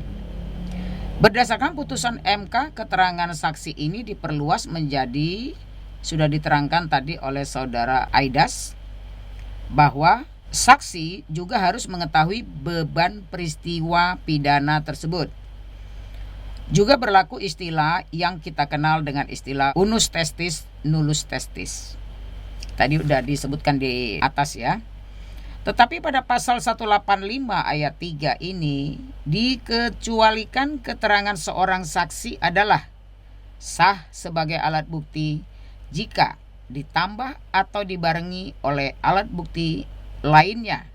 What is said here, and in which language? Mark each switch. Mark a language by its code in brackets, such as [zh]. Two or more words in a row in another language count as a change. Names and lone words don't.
[id] Berdasarkan putusan MK, keterangan saksi ini diperluas menjadi, sudah diterangkan tadi oleh saudara Aidas, bahwa saksi juga harus mengetahui beban peristiwa pidana tersebut. Juga berlaku istilah yang kita kenal dengan istilah [la] unus testis nullus testis. [id] Tadi sudah disebutkan di atas ya. Tetapi pada pasal 185 ayat 3 ini dikecualikan keterangan seorang saksi adalah sah sebagai alat bukti jika ditambah atau dibarengi oleh alat bukti lainnya.